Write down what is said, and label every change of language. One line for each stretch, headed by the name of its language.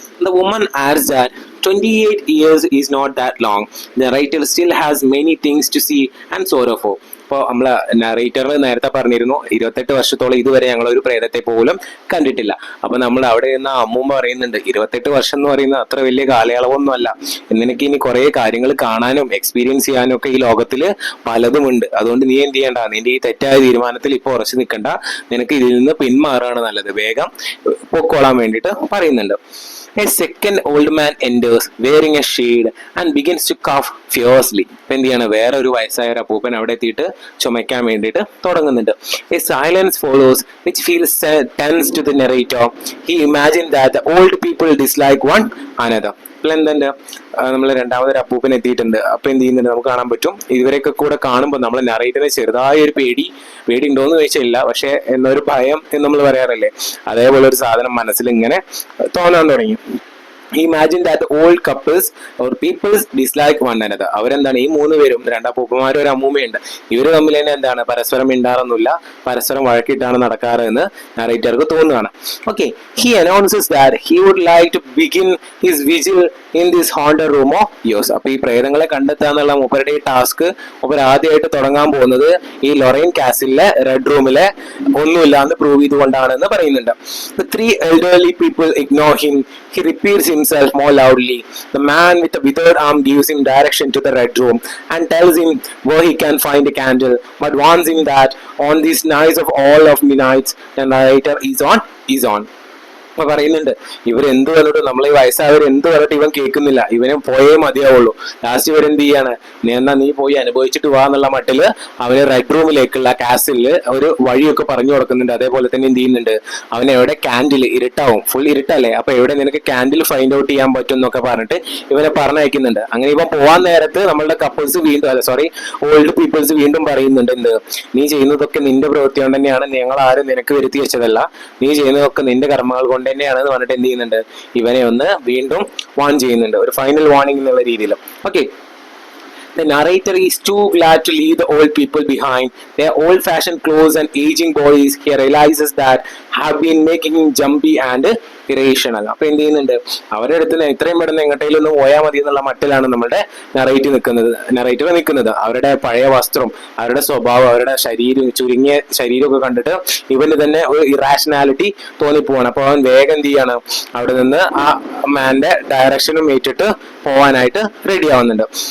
English: The woman adds that 28 years is not that long. The narrator still has many things to see and sorrow for.
Malayalam: അപ്പോൾ നമ്മള് നറേറ്ററിൽ നേരത്തെ പറഞ്ഞിരുന്നു 28 വർഷത്തോളം ഇതുവരെ ഞങ്ങൾ ഒരു പ്രേതത്തെ പോലും കണ്ടിട്ടില്ല. അപ്പൊ നമ്മൾ അവിടെ നിന്ന് അമ്മൂമ്മ പറയുന്നുണ്ട്, 28 വർഷം എന്ന് പറയുന്നത് അത്ര വലിയ കാലയളവൊന്നും അല്ല, നിനക്ക് ഇനി കുറെ കാര്യങ്ങൾ കാണാനും എക്സ്പീരിയൻസ് ചെയ്യാനും ഒക്കെ ഈ ലോകത്തില് പലതുമുണ്ട്. അതുകൊണ്ട് നീ എന്ത് ചെയ്യണ്ട, നിന്റെ ഈ തെറ്റായ തീരുമാനത്തിൽ ഇപ്പൊ ഉറച്ചു നിൽക്കണ്ട, നിനക്ക് ഇതിൽ നിന്ന് പിന്മാറാണ് നല്ലത്, വേഗം പൊക്കോളാൻ വേണ്ടിയിട്ട് പറയുന്നുണ്ട്.
English: A second old man enters wearing a shade and begins to cough fiercely.
Malayalam: ഇപ്പൊ എന്ത് ചെയ്യാണ്, വേറെ ഒരു വയസ്സായ ഒരു അപ്പൂപ്പൻ അവിടെ എത്തിയിട്ട് ചുമയ്ക്കാൻ വേണ്ടിയിട്ട് തുടങ്ങുന്നുണ്ട്.
English: A silence follows which feels tense to the narrator. He imagined that the old people dislike one another.
Malayalam: ഇപ്പോൾ എന്തുണ്ട്, നമ്മൾ രണ്ടാമതൊരു അപ്പൂപ്പൻ എത്തിയിട്ടുണ്ട്. അപ്പൊ എന്ത് ചെയ്യുന്നുണ്ട്, നമുക്ക് കാണാൻ പറ്റും, ഇവരൊക്കെ കൂടെ കാണുമ്പോൾ നമ്മൾ നറേറ്ററിന് ചെറുതായ ഒരു പേടി ഉണ്ടോന്ന് ചോദിച്ചില്ല, പക്ഷെ എന്നൊരു ഭയം എന്ന് നമ്മൾ പറയാറില്ലേ, അതേപോലെ ഒരു സാധനം മനസ്സിൽ ഇങ്ങനെ തോന്നാൻ തുടങ്ങി.
English: He imagined that the old couples or peoples dislike one another.
Malayalam: അവരെന്താണ്, ഈ 3 പേരും, 2 അപ്പൂപ്പന്മാരും ഒരു അമ്മൂമ്മയുണ്ട്, ഇവര് തമ്മിൽ തന്നെ എന്താണ്, പരസ്പരം മിണ്ടാറൊന്നുമില്ല, പരസ്പരം വഴക്കിട്ടാണ് നടക്കാറ് എന്ന് നറേറ്റർക്ക് തോന്നുകയാണ്.
English: Okay, he announces that he would like to begin his vigil in this haunted room of yours.
Malayalam: അപ്പൊ ഈ പ്രേതങ്ങളെ കണ്ടെത്താന്നുള്ള മൂപ്പരുടെ ഈ ടാസ്ക് മൂപ്പർ ആദ്യമായിട്ട് തുടങ്ങാൻ പോകുന്നത് ഈ ലൊറൈൻ കാസിലെ റെഡ് റൂമിലെ ഒന്നുമില്ല എന്ന് പ്രൂവ് ചെയ്തുകൊണ്ടാണെന്ന് പറയുന്നുണ്ട്.
English: The 3 elderly people ignore him. He repeats himself more loudly. The man with the withered arm gives him direction to the red room and tells him where he can find a candle, but warns him that on this night of all of midnights the narrator is on.
Malayalam: അപ്പൊ പറയുന്നുണ്ട്, ഇവരെന്ത് പറഞ്ഞിട്ട്, നമ്മൾ ഈ വയസ്സായവർ എന്ത് പറഞ്ഞിട്ട് ഇവൻ കേൾക്കുന്നില്ല, ഇവനെ പോയേ മതിയാവുള്ളൂ. ലാസ്റ്റ് ഇവരെന്ത് ചെയ്യാണ്, നീ പോയി അനുഭവിച്ചിട്ട് വാ എന്നുള്ള മട്ടില് അവന് റെഡ് റൂമിലേക്കുള്ള കാസില് ഒരു വഴിയൊക്കെ പറഞ്ഞു കൊടുക്കുന്നുണ്ട്. അതേപോലെ തന്നെ എന്ത് ചെയ്യുന്നുണ്ട്, അവനെ എവിടെ ക്യാൻഡിൽ, ഇരുട്ടാവും, ഫുൾ ഇരുട്ടല്ലേ, അപ്പൊ എവിടെ നിനക്ക് ക്യാൻഡിൽ ഫൈൻഡ് ഔട്ട് ചെയ്യാൻ പറ്റും എന്നൊക്കെ പറഞ്ഞിട്ട് ഇവനെ പറഞ്ഞയക്കുന്നുണ്ട്. അങ്ങനെ ഇവൻ പോവാൻ നേരത്ത് നമ്മളുടെ കപ്പിൾസ് ഓൾഡ് പീപ്പിൾസ് വീണ്ടും പറയുന്നുണ്ട്, എന്ത്, നീ ചെയ്യുന്നതൊക്കെ നിന്റെ പ്രവൃത്തി കൊണ്ട് തന്നെയാണ്, ഞങ്ങൾ ആരും നിനക്ക് വരുത്തി വെച്ചതല്ല, നീ ചെയ്യുന്നതൊക്കെ നിന്റെ കർമ്മങ്ങൾ കൊണ്ട് തന്നെയാണെന്ന് പറഞ്ഞിട്ട് എന്ത് ചെയ്യുന്നുണ്ട്, ഇവനെ ഒന്ന് വീണ്ടും വാൺ ചെയ്യുന്നുണ്ട്, ഒരു ഫൈനൽ വാർണിംഗ് എന്നുള്ള രീതിയിൽ.
English: Okay, the narrator is too glad to leave the old people behind. Their old-fashioned clothes and aging bodies, he realizes that have been making him jumpy and irrational.
Malayalam: അപ്പൊ എന്ത് ചെയ്യുന്നുണ്ട്, അവരുടെ അടുത്ത് എത്രയും പെട്ടെന്ന് എങ്ങോട്ടേലും ഒന്ന് പോയാൽ മതി എന്നുള്ള മട്ടിലാണ് നമ്മുടെ നറേറ്റർ നിൽക്കുന്നത്. അവരുടെ പഴയ വസ്ത്രം, അവരുടെ സ്വഭാവം, അവരുടെ ചുരുങ്ങിയ ശരീരമൊക്കെ കണ്ടിട്ട് ഇവന് തന്നെ ഒരു ഇറാഷണാലിറ്റി തോന്നിപ്പോവാണ്. അപ്പൊ അവൻ വേഗം എന്ത് ചെയ്യാണ്, അവിടെ നിന്ന് ആ മാന്റെ ഡയറക്ഷനും ഏറ്റിട്ട് പോവാനായിട്ട് റെഡി ആവുന്നുണ്ട്.